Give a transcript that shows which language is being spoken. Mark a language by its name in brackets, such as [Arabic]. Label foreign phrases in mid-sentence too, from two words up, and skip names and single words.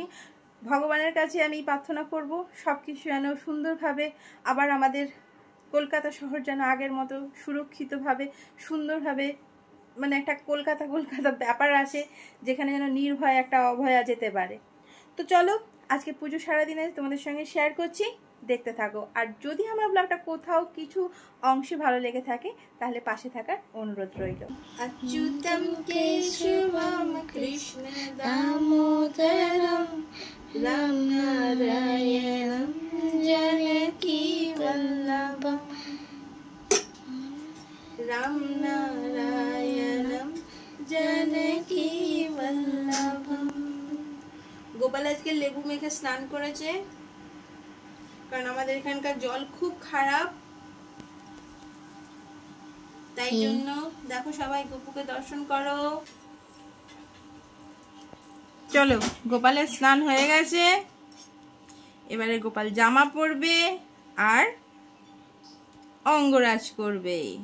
[Bangla] ভগবানের কাছে আমি প্রার্থনা করব সব কিছু যেন সুন্দরভাবে, আবার আমাদের কলকাতা শহর যেন আগের মতো সুরক্ষিতভাবে সুন্দরভাবে, মানে একটা কলকাতা ব্যাপার আসে, যেখানে যেন নির্ভয় একটা অভয়া যেতে পারে। তো চলো, আজকে পুজো সারাদিনে তোমাদের সঙ্গে শেয়ার করছি, দেখতে থাকো। আর যদি আমার ব্লগটা কোথাও কিছু অংশে ভালো লেগে থাকে, তাহলে পাশে থাকার অনুরোধ রইল। [Sanskrit] अच्युतं केशवं कृष्ण दामोदरं राम नारायणं जानकी वल्लभं राम नारायणं जानकी वल्लभं। [Bangla] গোপাল আজকে লেবু মেখে স্নান করেছে, কারণ আমাদের এখানকার জল খুব খারাপ, তাই জন্য। দেখো সবাই গোপুকে দর্শন করো। চলো, গোপালের স্নান হয়ে গেছে, এবারে গোপাল জামা পরবে আর অঙ্গরাজ করবে।